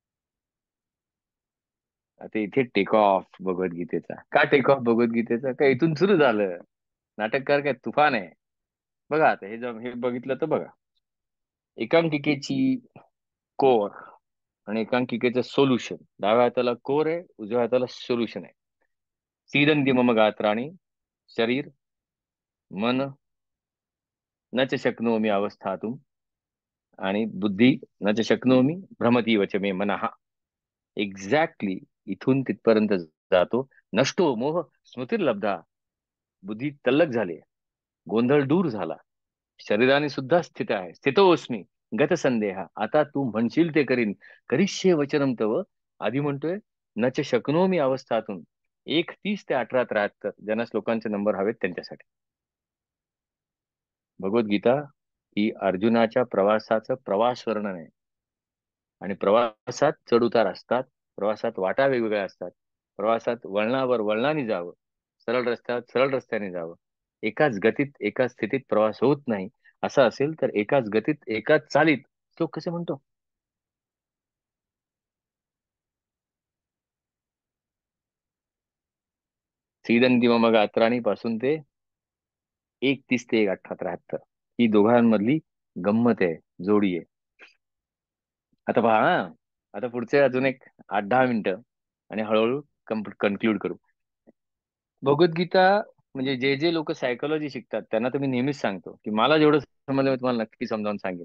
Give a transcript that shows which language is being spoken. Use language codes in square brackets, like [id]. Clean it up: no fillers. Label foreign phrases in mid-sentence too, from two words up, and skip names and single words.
[mr] आता इथे [en] take off [mr] भगवद्गीतेचा. का [en] take off [mr] भगवद्गीतेचा? का इथून सुरू झालं. नाटककार काय तुफान आहे. बघा आता हे बघितलं तर बघा. एकांकिकेची कोर आणि एकांकिकेचं सोल्युशन. डाव्या हाताला कोर आहे, उजव्या हाताला सोल्युशन आहे. [sa] सीदंती मम गात्राणी, शरीर मन न च शक्नोमी अवस्थातुम, आणि बुद्धी न च शक्नोमी भ्रमती वच मे मनः. [mr] एक्झॅक्टली इथून तिथपर्यंत जातो. [sa] नष्टो मोह स्मृतिर्लब्धा. [mr] बुद्धी तल्लक झाली, गोंधळ दूर झाला, शरीराने सुद्धा स्थित आहे. [sa] स्थितोस्मी गत संदेहा. [mr] आता तू म्हणशील ते करीन. [sa] करिष्ये वचनम तव. [mr] आधी म्हणतोय [sa] न च शक्नोमी अवस्थातून. [mr] 1:30 ते 18:73 ज्यांना श्लोकांचे नंबर हवेत त्यांच्यासाठी. भगवद्गीता ही अर्जुनाच्या प्रवासाचं प्रवास वर्णन आहे. आणि प्रवासात चढ उतार असतात. प्रवासात वाटा वेगवेगळ्या असतात. प्रवासात वळणावर वळणाने जावं, सरळ रस्त्यावर सरळ रस्त्याने जावं. एकाच गतीत एकाच स्थितीत प्रवास होत नाही. असं असेल तर एकाच गतीत एकाच चालीत श्लोक कसे म्हणतो? [sa] सीदंती मम गात्राणी [mr] पासून ते 1:30 ते 18:73 ही दोघांमधली गंमत आहे, जोडी आहे. आता पहा हा. आता पुढचे अजून एक 8-10 मिनिटं आणि हळूहळू कन्क्लूड करू. भगवद्गीता म्हणजे जे जे लोक सायकोलॉजी शिकतात त्यांना तर मी नेहमीच सांगतो की मला जेवढं समजलं मी तुम्हाला नक्की समजावून सांगेन.